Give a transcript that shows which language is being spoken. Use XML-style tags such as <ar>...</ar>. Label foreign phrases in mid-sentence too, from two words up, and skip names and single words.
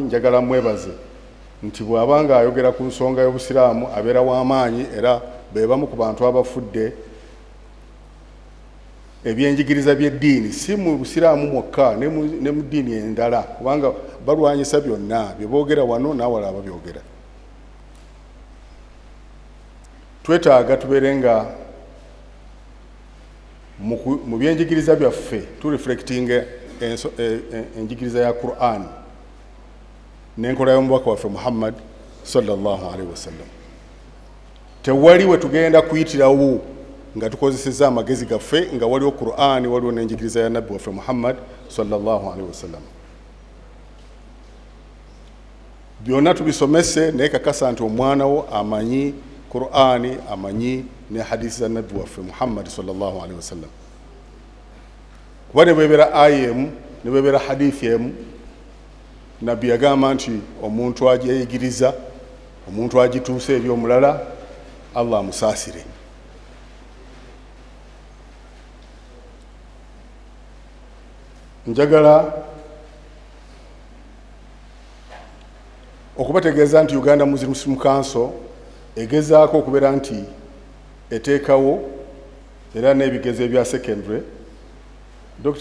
<lg>Njagala mwebaze nti bw'abanga ayogera ku nsonga y'obusiraamu abeera w'amaanyi era be bamu ku bantu abafudde ebyenjigiriza by'eddiini, si mu busiraamu mwokka ne mu ddiini endala, kubanga balwanyisa byonna bye boogera wano n'awala ababyogera. Twetaaga tubeere nga mu byenjigiriza byaffe tureflectinga enjigiriza ya Qur'an n'enkola y'omubaka waffe Muhammad</lg> <ar>صلى الله عليه وسلم.</ar> <lg>Tewali we tugenda kuyitirawo nga tukozesezza amagezi gaffe nga waliwo Qur'an, waliwo n'enjigiriza ya nabbi waffe Muhammad</lg> <ar>صلى الله عليه وسلم.</ar> <lg>Byonna tubisomese naye kakasa nti omwana wo amanyi Qur'ani, amanyi ne hadisi za nabbi waffe Muhammad</lg> <ar>صلى الله عليه وسلم.</ar> <lg>Kuba ne bwebeera aya emu ne bwebeera hadithi emu, nabbi yagamba nti omuntu agyeyigiriza, omuntu agituusa eri omulala, Allah amusaasire. Njagala okubategeeza nti Uganda Muslim Council egezaako okubeera nti eteekawo era n'ebigezo ebya secondary, Dr.</lg>